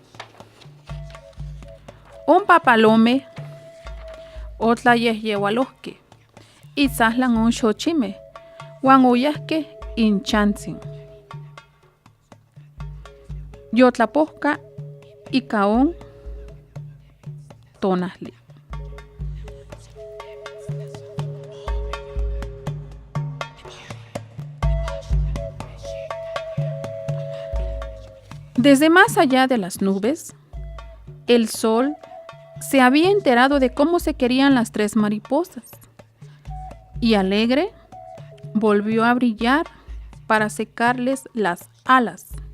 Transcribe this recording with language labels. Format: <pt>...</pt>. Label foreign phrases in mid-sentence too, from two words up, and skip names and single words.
<nah>On papalome otlayehyeualohkeh itzahlan on xochimeh uan oyahkeh inchantzin. Yotlapohka ika on tonahli.</nah> <es>Desde más allá de las nubes, el sol se había enterado de cómo se querían las tres mariposas y alegre volvió a brillar para secarles las alas.</es>